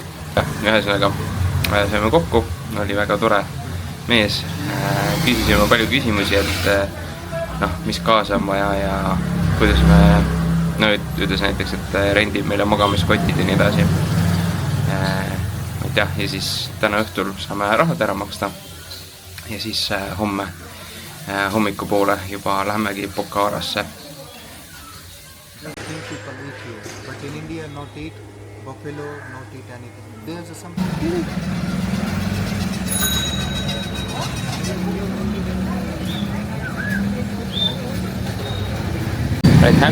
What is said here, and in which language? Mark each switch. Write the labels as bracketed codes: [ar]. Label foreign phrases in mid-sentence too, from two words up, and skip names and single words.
[et] Ühesõnaga saime kokku, oli väga tore mees, küsisime palju küsimusi, et mis kaasa on vaja ja kuidas me, ütles näiteks, et rendib meile magamiskotid ja nii edasi. Ja siis täna õhtul saame rahad ära maksta ja siis homme hommikupoole juba lähemegi Pokharasse. [en] But in India, not eat buffalo, not eat anything. There's some. Right hand?